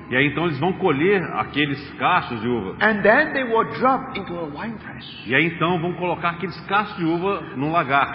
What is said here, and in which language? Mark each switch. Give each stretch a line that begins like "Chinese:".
Portuguese: E aí então eles vão colher aqueles cachos de uva.
English: and then they will drop into a wine press,
Portuguese: E aí então vão colocar aqueles cachos de uva num lagar.